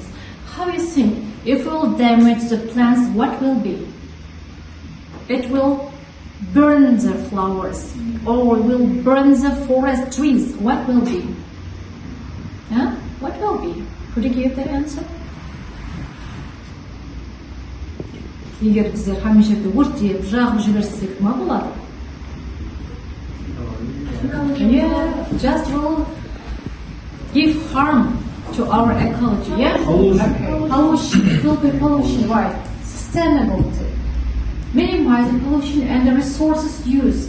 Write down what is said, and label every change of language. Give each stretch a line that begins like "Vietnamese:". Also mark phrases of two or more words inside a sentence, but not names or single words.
English: How do you think? If we will damage the plants, what will be? It will burn the flowers, or will burn the forest trees. What will be? Huh? What will be? Could you give the answer?
Kazakh: Егер біздер һәм жерде өртеп, жағып жіберсек, ма болады?
English: Yeah, just will give harm to our ecology. Yeah? Pollution. It will be pollution. Right. Sustainability. Minimizing pollution and the resources used.